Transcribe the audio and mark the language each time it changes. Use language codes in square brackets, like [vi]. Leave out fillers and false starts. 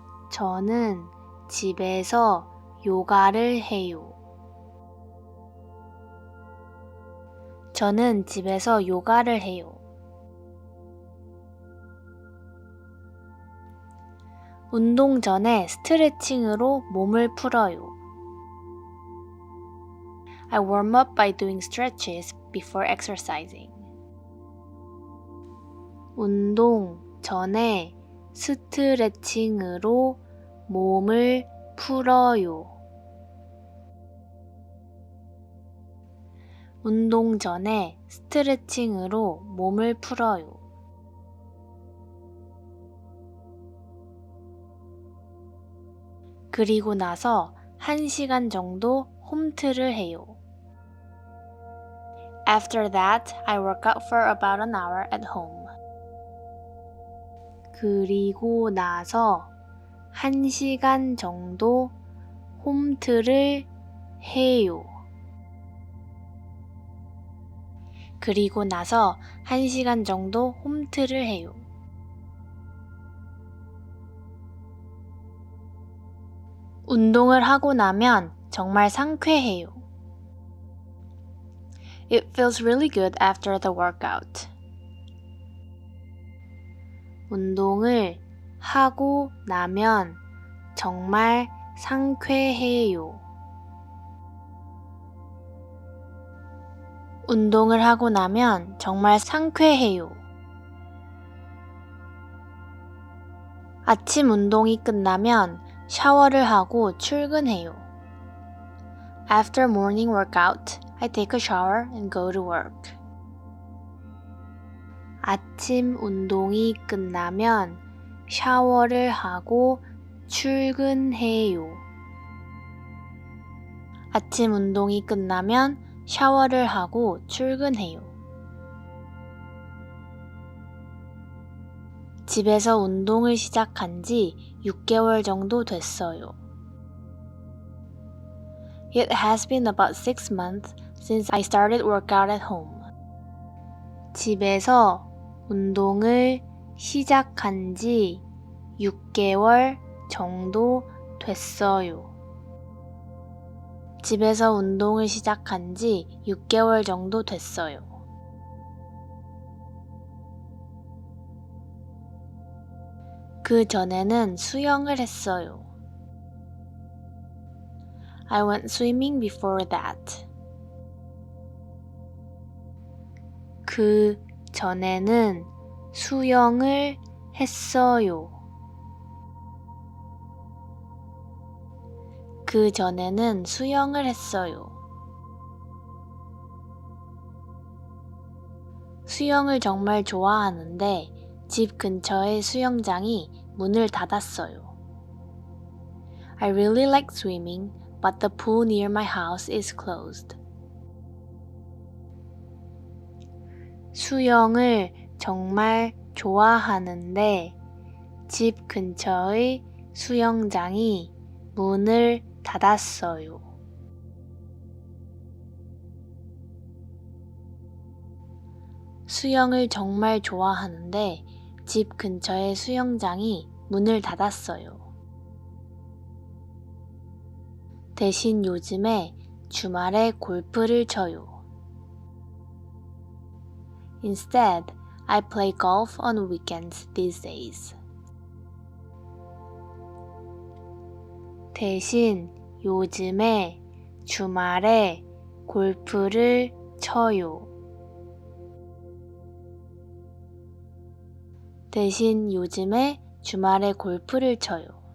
[ko] 저는 집에서 요가를 해요. 저는 집에서 요가를 해요. 운동 전에 스트레칭으로 몸을 풀어요. [en] I warm up by doing stretches before exercising. [ko] 운동 전에 스트레칭으로 몸을 풀어요. 운동 전에 스트레칭으로 몸을 풀어요. 그리고 나서 1시간 정도 홈트를 해요. [en] After that, I work out for about an hour at home. [ko] 그리고 나서 1시간 정도 홈트를 해요. 그리고 나서 1시간 정도 홈트를 해요. 운동을 하고 나면 정말 상쾌해요. [en] It feels really good after the workout. [ko] 운동을 하고 나면 정말 상쾌해요. 운동을 하고 나면 정말 상쾌해요. 아침 운동이 끝나면 샤워를 하고 출근해요. [en] After morning workout, I take a shower and go to work. [ko] 아침 운동이 끝나면 샤워를 하고 출근해요. 아침 운동이 끝나면 샤워를 하고 출근해요. 집에서 운동을 시작한 지 6개월 정도 됐어요. [en] It has been about 6 months since I started workout at home. [ko] 집에서 운동을 시작한 지 6개월 정도 됐어요. 집에서 운동을 시작한 지 6개월 정도 됐어요. 그 전에는 수영을 했어요. [en] I went swimming before that. [ko] 그 전에는 수영을 했어요. 그 전에는 수영을 했어요. 수영을 정말 좋아하는데 집 근처의 수영장이 문을 닫았어요. [en] I really like swimming, but the pool near my house is closed. [ko] 수영을 정말 좋아하는데 집 근처의 수영장이 문을 닫았어요. 수영을 정말 좋아하는데 집 근처의 수영장이 문을 닫았어요. 대신 요즘에 주말에 골프를 쳐요. [en] Instead, I play golf on weekends these days. [ko] 대신 요즘에 주말에 골프를 쳐요. 대신 요즘에 주말에 골프를 쳐요.